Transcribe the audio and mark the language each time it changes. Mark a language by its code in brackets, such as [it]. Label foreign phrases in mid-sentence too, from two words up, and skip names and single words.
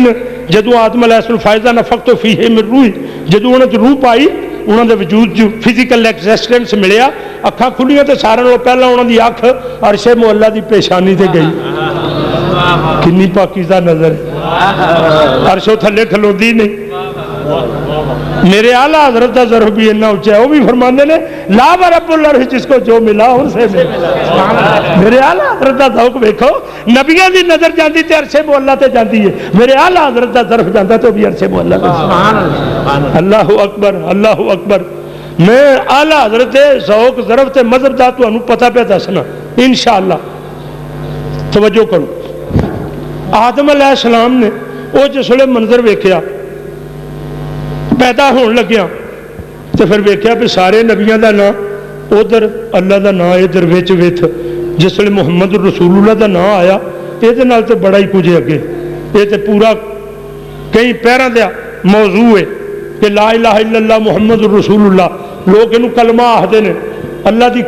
[pa] جدو آدم علیہ السلام [ar] فائزہ نفخت فیہ من روح، [pa] جدو انہوں نے روح پائی، انہوں نے وجود جو [en] physical existence [pa] ملیا، اکھاں کھلیاں تے سارے نالوں پہلا انہوں دی اکھ عرش مولا دی پیشانی تے گئی، کنی پاکیزہ نظر ہے، عرشوں تھلے کھلوندی نہیں۔ [ur] میرے اعلیٰ حضرت کا ظرف بھی اتنا اونچا ہے، وہ بھی فرمانے نے [ar] لا رب العرش [ur] جس کو جو ملا ان سے ملا، میرے اعلیٰ حضرت کا ذوق دیکھو، نبیوں کی [pa] نظر جاندی تے عرش مولا تے جاندی ہے، [ur] میرے اعلیٰ حضرت کا ظرف [pa] جاندا تو بھی عرش مولا تے۔ [ar] اللہ اکبر اللہ اکبر۔ [pa] میں اعلیٰ حضرت ذوق ظرف تے مذہب دا تانوں پتہ پہ دسنا انشاءاللہ، توجہ کرو۔ آدم علیہ السلام نے وہ جس ویلے منظر ویکھیا پیدا ہون لگیا تو پھر ویکھیا بھی سارے نبیاں دا نام ادھر اللہ دا نام ادھر وچ وچ جس ویلے [ar] محمد رسول اللہ [pa] دا نام آیا یہ تو بڑا ہی کچھ اگے یہ تو پورا کئی پیراں دیا موضوع ہے کہ [ar] لا الہ الا اللہ محمد رسول اللہ [pa] لوگ یہ کلمہ آخر نے اللہ دی